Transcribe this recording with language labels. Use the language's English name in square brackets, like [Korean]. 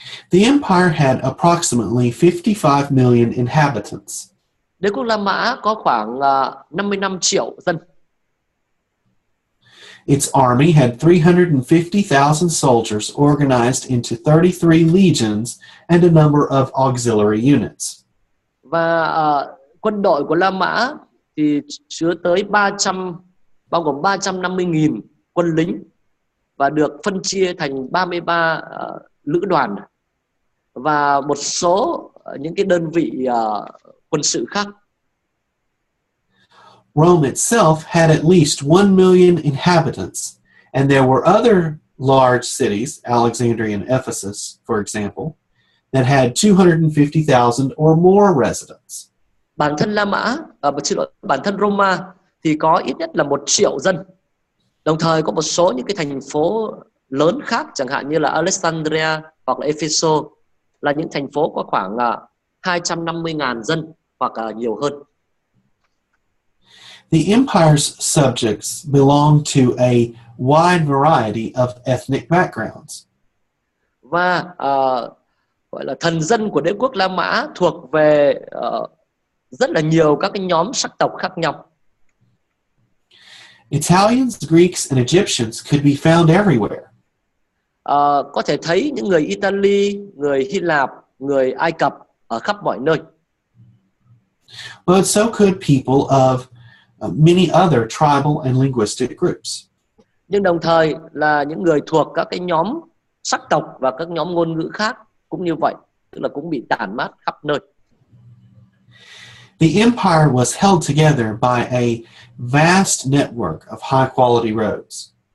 [English] The empire had approximately 55 million inhabitants. [Vietnamese] Đế quốc La Mã có khoảng 55 triệu dân. [English] Its army had 350,000 soldiers organized into 33 legions and a number of auxiliary units. [Vietnamese] Và quân đội của La Mã thì chứa tới bao gồm 350.000 quân lính và được phân chia thành 33 lữ đoàn và một số những cái đơn vị quân sự khác. [English] Rome itself had at least 1 million inhabitants, and there were other large cities, Alexandria and Ephesus, for example, that had 250,000 or more residents. [Vietnamese] Bản thân bản thân Roma thì có ít nhất là 1 triệu dân. Đồng thời có một số những cái thành phố lớn khác, chẳng hạn như là Alexandria hoặc là Ephesus, là những thành phố có khoảng 250.000 dân hoặc nhiều hơn. [English] The empire's subjects belonged to a wide variety of ethnic backgrounds. [Vietnamese] Và gọi là thần dân của đế quốc La Mã thuộc về rất là nhiều các cái nhóm sắc tộc khác nhau. [English] Italians, Greeks, and Egyptians could be found everywhere. [Vietnamese] Có thể thấy những người Italy, người Hy Lạp, người Ai Cập ở khắp mọi nơi. [English] But so could people of many other tribal and linguistic groups. [Vietnamese] Nhưng đồng thời là những người thuộc các cái nhóm sắc tộc và các nhóm ngôn ngữ khác cũng như vậy, tức là cũng bị tản mát khắp nơi. [English] The empire was held together by a vast network of high quality roads.